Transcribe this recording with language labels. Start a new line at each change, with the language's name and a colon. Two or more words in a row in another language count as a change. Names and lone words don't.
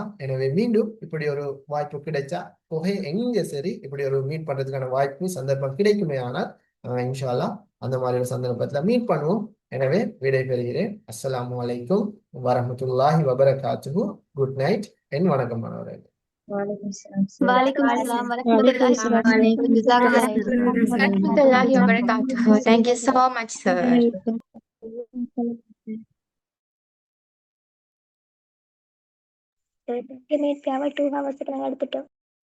Tamil: எனவே மீண்டும் இப்படி ஒரு வாய்ப்பு கிடைச்சா புகை எங்க சரி இப்படி ஒரு மீட் பண்றதுக்கான வாய்ப்பு சந்தர்ப்பம் கிடைக்குமே ஆனால் இன்ஷால்லா அந்த மாதிரி ஒரு சந்தர்ப்பத்துல மீட் பண்ணுவோம். எனவே விடை பெறுகிறேன்.
Arabic: السلام عليكم ورحمة الله وبركاته.
English: good night.
Tamil: என் வணக்கம் மாணவர்களே.
Arabic: وعليكم السلام ورحمة الله وبركاته. ورحمة الله وبركاته.
English: Thank you so much, sir. Estimate 2 hours
Tamil: நாங்க எடுத்துட்டோம்.